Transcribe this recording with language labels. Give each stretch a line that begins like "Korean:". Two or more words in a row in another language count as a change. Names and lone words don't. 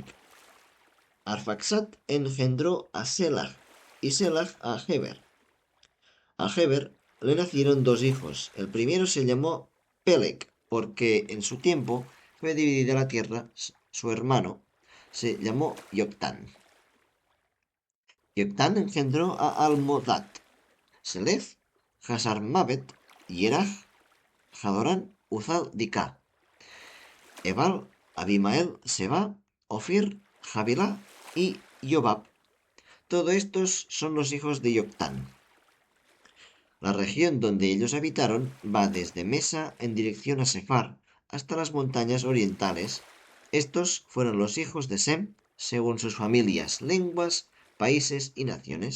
Spanish: Arfaxad engendró a Selah y Selah a Heber. A Heber le nacieron dos hijos. El primero se llamó Peleg, porque en su tiempo fue dividida la tierra. Su hermano se llamó Yoctán. Yoctán engendró a Almodad, Selef, Hasarmavet, Yeraj, Jadorán, Uzal, Dicá, Ebal, Abimael, Seba, Ofir, Jabilá y Yobab. Todos estos son los hijos de Yoctán. La región donde ellos habitaron va desde Mesa en dirección a Sefar hasta las montañas orientales. Estos fueron los hijos de Sem, según sus familias, lenguas, países y naciones.